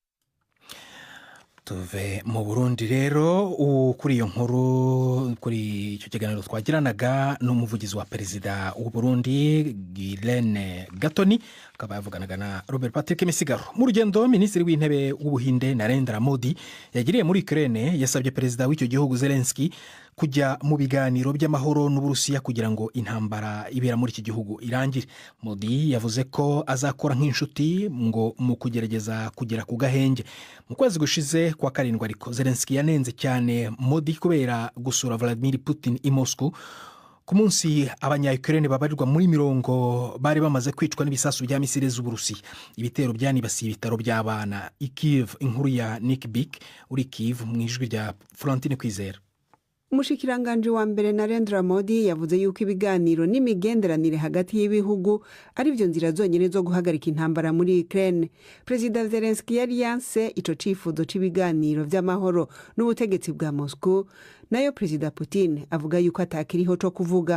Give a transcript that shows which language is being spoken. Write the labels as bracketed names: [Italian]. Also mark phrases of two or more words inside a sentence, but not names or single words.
[Kinyarwanda] Tuve mu Burundi rero kuri iyo nkuru, kuri icyo kiganiro twagiranaga n'umuvugizi wa Perezida w'u Burundi Guirene Gatoni, akaba yavuganaga na Robert Patrick Misigaro. Mu rugendo Minisitiri w'Intebe w'Ubuhinde Narendra Modi yagiriye muri Ukraine yasabye Perezida w'icyo gihugu Zelensky kujya mu biganiro by'amahoro n'Uburusiya kugira ngo intambara ibera muri iki gihugu irangire. Modi yavuze ko azakora nk'inshuti ngo mu kugerageza kugera ku gahenge. Mu kwezi gushize kwa karindwi ariko Zelensky yanenze cyane Modi kubera gusura Vladimir Putin i Moscow ku munsi abanya-Ukraine babarirwa muri 100 bari bamaze kwicwa n'ibisasu bya misile z'Uburusiya. Ibitero byanibasiye ibitaro by'abana i Kiev. Inkuru ya Nick Bick uri Kiev mu ijwi rya Florentine Kwizera. [Rundi] Umushikiranganje wa mbere Narendra Modi yavuze yuko ibiganiro n'imigenderanire hagati y'ibihugu ari byo nzira zonyene zo guhagarika intambara muri Ukraine. Perezida Zelensky yari yanse ico cifuzo c'ibiganiro vy'amahoro n'ubutegetsi bwa Moscow, nayo Perezida Putin avuga yuko atakiriho co kuvuga.